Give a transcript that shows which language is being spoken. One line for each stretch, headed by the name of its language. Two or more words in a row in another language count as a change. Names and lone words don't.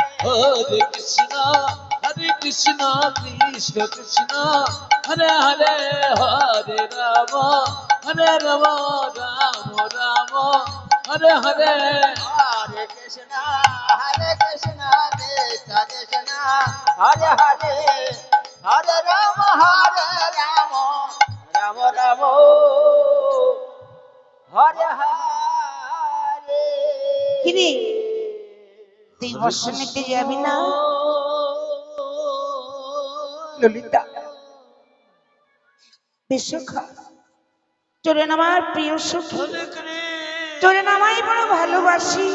Sanskrit: হরে কৃষ্ণ কৃষ্ণ কৃষ্ণ হরে হরে হরে রাম রাম রাম হরে হরে Hare Krishna, Hare Krishna, Krishna Krishna, Hare Hare, Hare Rama, Rama Rama, Hare Hare.
Bangla: কিরে তুই বর্ষণ নিতে যাবি না ললিতা? বিশ্বখা তোরে না আমার প্রিয় সখী, তোরে না আমায় বড় ভালোবাসি।